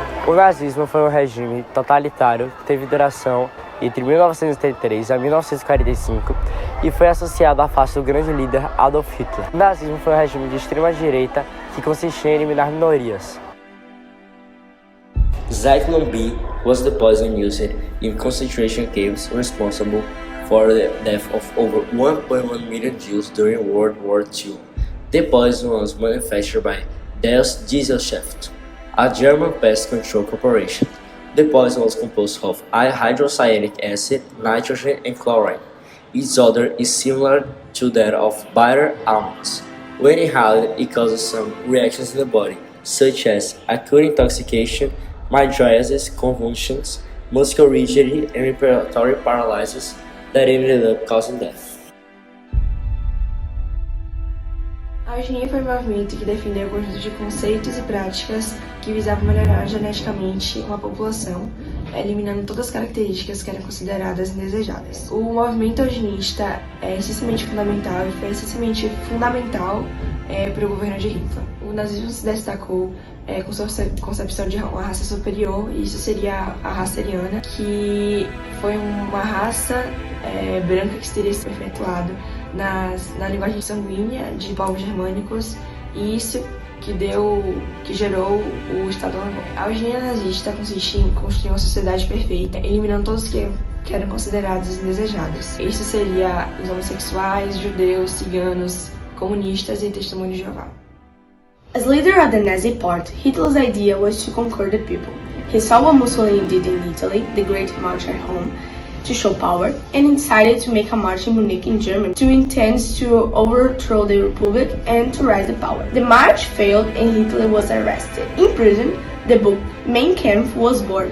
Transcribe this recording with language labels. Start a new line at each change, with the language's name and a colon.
Portuguese: O nazismo foi um regime totalitário que teve duração entre 1933 a 1945 e foi associado à face do grande líder Adolf Hitler. O nazismo foi um regime de extrema-direita que consistia em eliminar minorias.
English: Zyklon B was the poison used in concentration camps responsible for the death of over 1.1 million Jews during World War II. The poison was manufactured by Das Gesellschaft, a German pest control corporation. The poison was composed of hydrocyanic acid, nitrogen, and chlorine. Its odor is similar to that of bitter almonds. When inhaled, it causes some reactions in the body, such as acute intoxication, mydriasis, convulsions, muscular rigidity, and respiratory paralysis that ended up causing death.
Portuguese: A eugenia foi um movimento que defendeu um conjunto de conceitos e práticas que visavam melhorar geneticamente uma população, eliminando todas as características que eram consideradas indesejadas. O movimento eugenista é essencialmente fundamental e foi essencialmente fundamental para o governo de Hitler. O nazismo se destacou com sua concepção de uma raça superior, e isso seria a raça ariana, que foi uma raça branca que teria se perpetuado na linguagem sanguínea de povos germânicos, e isso que gerou o Estado alemão. A eugenia nazista consiste em construir uma sociedade perfeita, eliminando todos que eram considerados indesejados. Isso seria os homossexuais, judeus, ciganos, comunistas e testemunhos de Jeová.
English: As leader of the Nazi Party, Hitler's idea was to conquer the people. He saw what Mussolini did in Italy, the Great March at home, to show power, and decided to make a march in Munich in Germany to intend to overthrow the Republic and to rise the power. The march failed and Hitler was arrested. In prison, the book Mein Kampf was born.